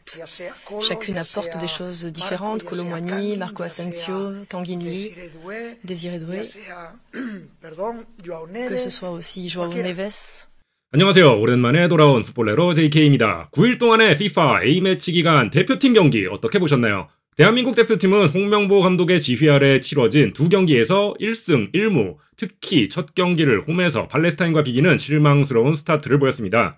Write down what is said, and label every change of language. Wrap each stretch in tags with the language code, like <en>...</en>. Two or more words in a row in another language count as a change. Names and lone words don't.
<fr>toutes. Chacune apporte des choses différentes. Kolo Muani, Marco Asensio, Tanguy Nieli, Désiré Doué, que ce soit aussi João Neves.</fr> <ko>안녕하세요. 오랜만에 돌아온 풋볼레로 JK입니다. 9일 동안의 FIFA A매치 기간 대표팀 경기 어떻게 보셨나요? 대한민국 대표팀은 홍명보 감독의 지휘 아래 치러진 두 경기에서 1승 1무, 특히 첫 경기를 홈에서 팔레스타인과 비기는 실망스러운 스타트를 보였습니다.</ko>